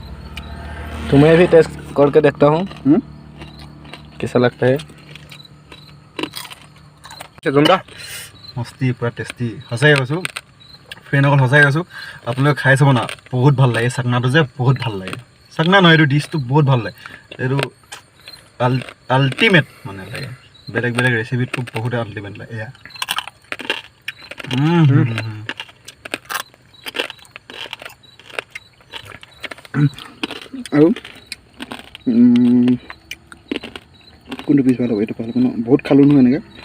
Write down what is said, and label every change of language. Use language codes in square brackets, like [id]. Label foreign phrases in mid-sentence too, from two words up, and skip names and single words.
[hi] तो मैं भी टेस्ट करके देखता हूँ कैसा लगता है জমদা [as] মস্তি পুৰা টেষ্টি সঁচাই কৈছোঁ ফ্ৰেণ্ড অকল সঁচাই কৈছোঁ আপোনালোকে খাই চাব না বহুত ভাল লাগে চাকনাটো যে বহুত ভাল লাগে চাকনা নহয় এইটো ডিছটো বহুত ভাল লাগে এইটো আল্টিমেট মানে লাগে বেলেগ ৰেচিপিটো বহুত আল্টিমেট লাগে এয়া আৰু কোনটো পিছ ভাল হ'ব এইটো ভাল হ'ব ন বহুত খালোঁ নহয় এনেকৈ